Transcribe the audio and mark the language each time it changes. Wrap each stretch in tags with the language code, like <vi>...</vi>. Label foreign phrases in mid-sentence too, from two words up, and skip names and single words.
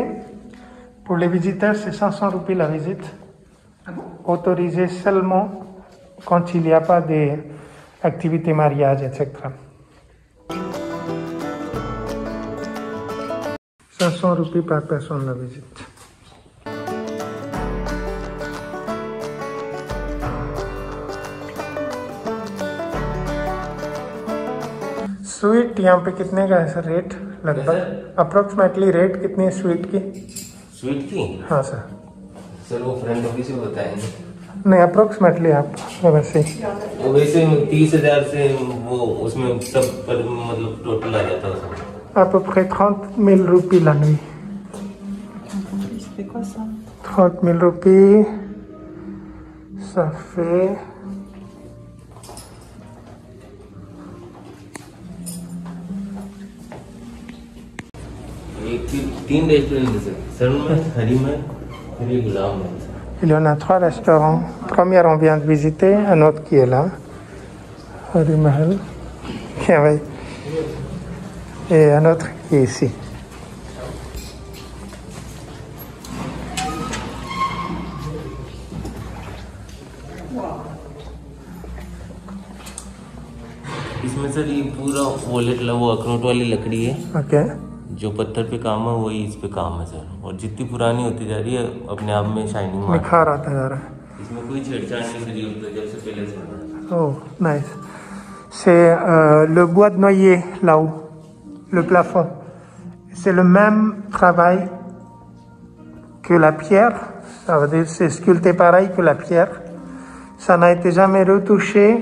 <fr>Pour les visiteurs, c'est 500 roupies la visite. Ah bon? Autorisé seulement quand il n'y a pas d'activité mariage, etc. 500 roupies par personne la visite.</fr> <hi>स्वीट यहाँ पे कितने का है सर रेट लगभग अप्रोक्सीमेटली रेट कितनी है स्वीट की? स्वीट की? हाँ सर। सर वो</hi> <en>front office</en> <hi>में बताएंगे। नहीं अप्रोक्सीमेटली आप वैसे वो वैसे 30,000 से वो उसमें सब पर मतलब टोटल आ जाता है</hi> <fr>à peu près 30 000 roupies la nuit. C'est quoi ça? 30 000 roupies, ça fait...</fr> <hi>तीन रेस्टोरेंट है सर में हरी में फिर ये गुलाम में।</hi> <fr>Il y en a 3 restaurants. Premier, on vient de visiter, un autre qui est là, Hari Mahal, et un autre qui est ici.</fr> <hi>इसमें सर ये पूरा वॉलेट वो अखरोट वाली लकड़ी है।</hi> <en>Okay.</en> <hi>जो पत्थर पे काम है वही इस पे काम है सर, और जितनी पुरानी होती जा रही है अपने आप में शाइनिंग निखार आता जा रहा है. इसमें कोई छेड़छाड़ नहीं करी होती जब से पहले से बना।</hi> <en>Oh, nice.</en> <fr>C'est le bois de noyer là-haut, le plafond. C'est le même travail que la pierre. Ça veut dire c'est sculpté pareil que la pierre. Ça n'a été jamais retouché.</fr>